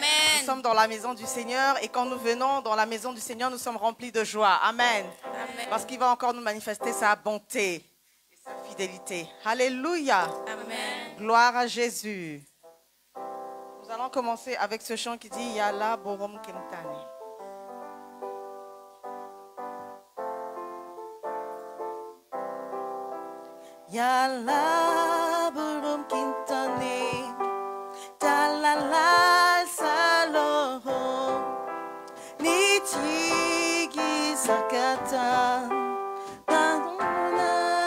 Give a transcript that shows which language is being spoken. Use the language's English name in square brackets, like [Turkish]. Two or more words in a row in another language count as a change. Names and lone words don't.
[French] Nous sommes dans la maison du Seigneur et quand nous venons dans la maison du Seigneur, nous sommes remplis de joie. Amen. Amen. Parce qu'il va encore nous manifester sa bonté et sa fidélité. Alléluia. Amen. Gloire à Jésus. Nous allons commencer avec ce chant qui dit Yala Borom Kentani. Yala Borom Kentani Talala Saloho Nitigi Sakata Tanuna